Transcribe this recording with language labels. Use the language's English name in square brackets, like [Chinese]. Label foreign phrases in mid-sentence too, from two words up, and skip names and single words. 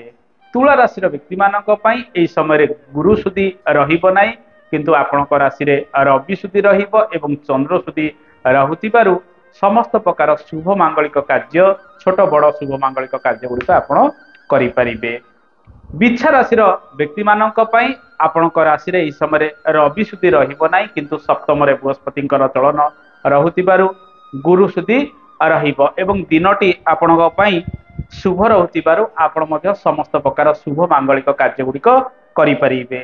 [Odia] ତୁଳା ରାଶି ବ୍ୟକ୍ତି ମାନଙ୍କ ପାଇଁ ଏହି ସମୟ ଗୁରୁ ସୁଧି ରହିବ ନାହିଁ, କିନ୍ତୁ ଆପଣଙ୍କ ରାଶି ରେ ରବି ସୁଧି ରହିବ ଏବଂ ଚନ୍ଦ୍ର ସୁଧି ରହୁଥିବାରୁ ସମସ୍ତ ପ୍ରକାର ଶୁଭ ମାଙ୍ଗଳିକ କାର୍ଯ୍ୟ ଛୋଟ ବଡ଼ ଶୁଭ ମାଙ୍ଗଳିକ କାର୍ଯ୍ୟ ଗୁଡ଼ିକ ଆପଣ କରି ପାରିବେ। ବିଛା ରାଶିର ବ୍ୟକ୍ତିମାନଙ୍କ ପାଇଁ ଆପଣଙ୍କ ରାଶିରେ ଏହି ସମୟରେ ରବି ସୁଧି ରହିବ ନାହିଁ, କିନ୍ତୁ ସପ୍ତମରେ ବୃହସ୍ପତିଙ୍କର ଚଳନ ରହୁଥିବାରୁ ଗୁରୁ ସୁଧି ରହିବ ଏବଂ ଦିନଟି ଆପଣଙ୍କ ପାଇଁ ଶୁଭ ରହୁଥିବାରୁ ଆପଣ ମଧ୍ୟ ସମସ୍ତ ପ୍ରକାର ଶୁଭ ମାଙ୍ଗଳିକ କାର୍ଯ୍ୟ ଗୁଡ଼ିକ କରିପାରିବେ।